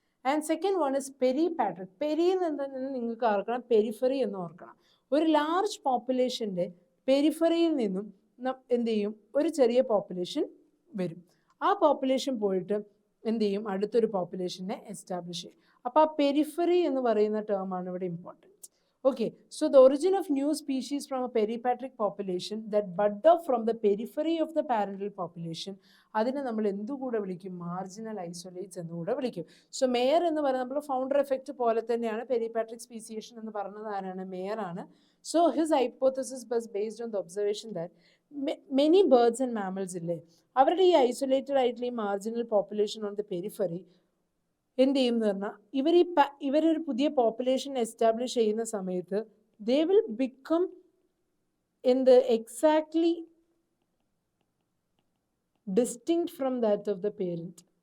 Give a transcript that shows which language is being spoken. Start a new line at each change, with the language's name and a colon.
English: And second one is peripatric.
Malayalam: Peri എന്ന് എന്താണെന്ന് നിങ്ങൾക്ക് ഓർക്കണം, പെരിഫറി എന്ന് ഓർക്കണം. ഒരു ലാർജ് പോപ്പുലേഷൻ്റെ പെരിഫറിയിൽ നിന്നും എന്ത് ചെയ്യും? ഒരു ചെറിയ പോപ്പുലേഷൻ വരും. ആ പോപ്പുലേഷൻ പോയിട്ട് എന്ത് ചെയ്യും? അടുത്തൊരു പോപ്പുലേഷനെ എസ്റ്റാബ്ലിഷ് ചെയ്യും. അപ്പോൾ ആ പെരിഫറി എന്ന് പറയുന്ന ടേമാണ് ഇവിടെ important.
English: Okay, so the origin of new species from a peripatric population that bud off from the periphery of the parental population,
Malayalam: അതിനെ നമ്മൾ എന്തുകൂടെ വിളിക്കും? മാർജിനൽ ഐസൊലേറ്റ്സ് എന്നുകൂടെ വിളിക്കും. സോ മേയർ എന്ന് പറയുന്നത് നമ്മൾ ഫൗണ്ടർ എഫക്റ്റ് പോലെ തന്നെയാണ് പെരിപാട്രിക് സ്പീസിയേഷൻ എന്ന് പറഞ്ഞത് ആരാണ്? മേയർ ആണ്.
English: so his hypothesis was based on the observation that many birds and mammals
Malayalam: ഇല്ലേ, അവരുടെ ഈ ഐസൊലേറ്റഡ് ആയിട്ടുള്ള ഈ marginal population on the periphery എന്ത് ചെയ്യുമെന്ന് പറഞ്ഞാൽ ഇവരൊരു പുതിയ പോപ്പുലേഷൻ എസ്റ്റാബ്ലിഷ് ചെയ്യുന്ന സമയത്ത്
English: They will become എന്ത് exactly distinct from that of the parent.